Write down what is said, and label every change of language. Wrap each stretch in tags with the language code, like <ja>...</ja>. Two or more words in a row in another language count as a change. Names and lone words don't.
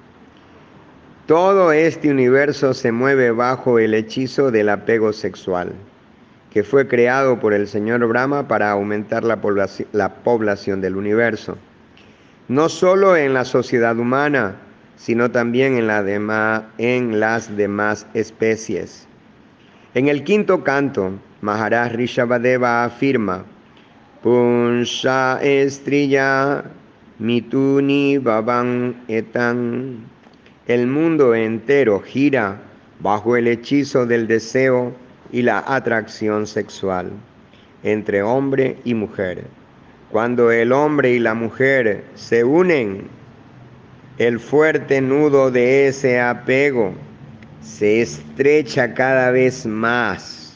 <es>Todo este universo se mueve bajo el hechizo del apego sexual, que fue creado por el Señor Brahma para aumentar la población del universo. No solo en la sociedad humana, sino también en las demás especies. En el quinto canto, Maharaj Rishabhadeva afirma:</es> <sa>पुंसः स्त्रिया मिथुनी भावं एतं.</sa> <es>El mundo entero gira bajo el hechizo del deseo y la atracción sexual entre hombre y mujer. Cuando el hombre y la mujer se unen, el fuerte nudo de ese apego se estrecha cada vez más.</es>